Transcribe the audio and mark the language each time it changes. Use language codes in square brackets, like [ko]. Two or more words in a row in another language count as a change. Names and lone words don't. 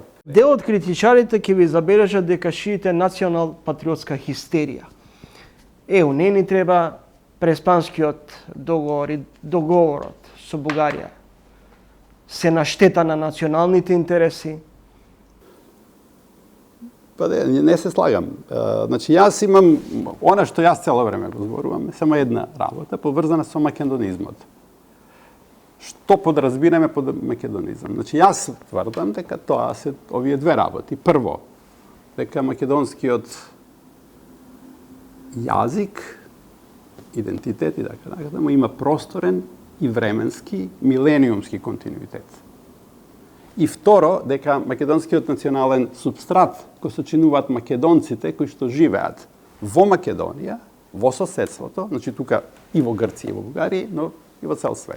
[mk] Дел од критичарите ќе ви забележат дека шиите национал-патриотска хистерија. Не ни треба Преспанскиот договор и договорот со Бугарија. Се на штета на националните интереси. Pa ne se slagam. Znači, jaz imam, ona što jaz celo vreme zborujem, je samo jedna rabota povrzana sa makedonizmom. Što podrazbirаме pod makedonizam? Znači, jaz tvrdim дека тоа се овие две работи. Прво, дека македонскиот јазик, идентитет и така натаму има просторен и временски, милениумски континуитет. И второ, дека македонскиот национален субстрат кој сочинуваат македонците кои што живеат во Македонија, во соседството, значи тука и во Грција и во Бугарија, но и во цел свет.